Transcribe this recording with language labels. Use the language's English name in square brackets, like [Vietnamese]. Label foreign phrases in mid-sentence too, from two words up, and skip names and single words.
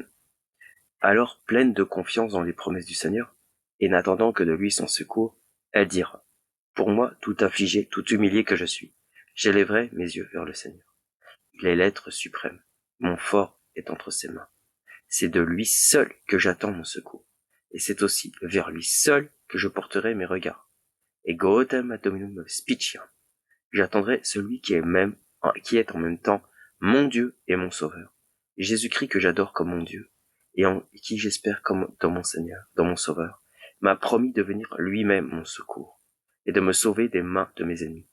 [French] Alors, pleine de confiance dans les promesses du Seigneur, et n'attendant que de lui son secours, elle dira, « Pour moi, tout affligé, tout humilié que je suis, j'élèverai mes yeux vers le Seigneur. Il est l'être suprême. Mon fort est entre ses mains. C'est de lui seul que j'attends mon secours. Et c'est aussi vers lui seul que je porterai mes regards. [Latin] Ego autem ad dominum spiciam. [French] J'attendrai celui qui est en même temps mon Dieu et mon Sauveur. Jésus-Christ que j'adore comme mon Dieu, et en qui j'espère comme dans mon Seigneur, dans mon Sauveur, m'a promis de venir lui-même mon secours, et de me sauver des mains de mes ennemis.